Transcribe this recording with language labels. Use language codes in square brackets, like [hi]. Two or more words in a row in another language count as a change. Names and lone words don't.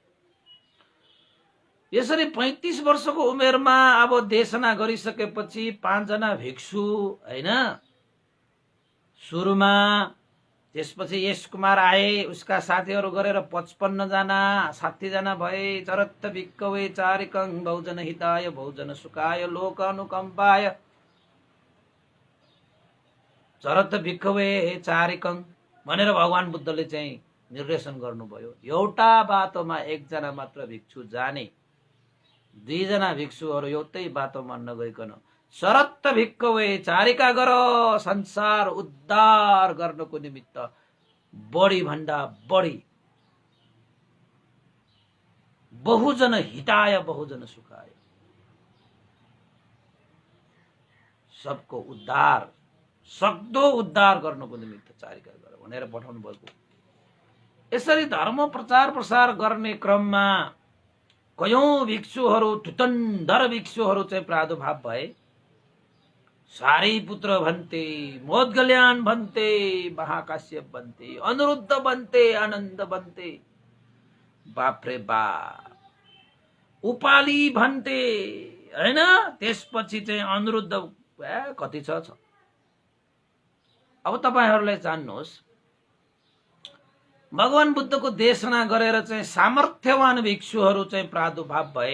[ne] यसरी 35 वर्षको उमेरमा अब देशना गरिसकेपछि 5 जना भिक्षु, होइन, सुरुमा, त्यसपछि यश कुमार आए, उसका साथीहरू गरेर 55 जना, 60 जना भए। [pi] चरत्त भिक्कवे चारिकं बहुजन हिताय बहुजन सुखाय लोक अनुकम्पाय। चरत्त भिक्कवे चारिकं [ne] भनेर भगवान बुद्धले चाहिँ निर्देशन गर्नुभयो। एउटा बाटोमा 1 जना मात्र भिक्षु जाने, 2 जना भिक्षुहरू एउटै बाटोमा नगइकन [pi] शरत्त भिक्कवे चारिका [ne] गर, संसार उद्धार गर्नको निमित्त बढी भन्दा बढी, [pi] बहुजन हिताय बहुजन सुखाय, [ne] सबको उद्धार, सक्दो उद्धार गर्नको निमित्त चारिका गर भनेर पठाउनु भएको। यसरी धर्म प्रचार प्रसार गर्ने क्रममा कयौं भिक्षुहरू, तुतन्धर भिक्षुहरू चाहिँ प्रादुर्भाव भए। सारीपुत्र भन्ते, मोदगल्याण भन्ते, महाकाश्यप भन्ते, अनिरुद्ध भन्ते, आनन्द भन्ते, बाप रे बाप, उपाली भन्ते, हैन? त्यसपछि चाहिँ अनिरुद्ध कति छ। अब तपाईहरुले जान्नुहोस्, भगवान बुद्धको देशना गरेर चाहिँ सामर्थ्यवान भिक्षुहरू चाहिँ प्रादुर्भाव भए।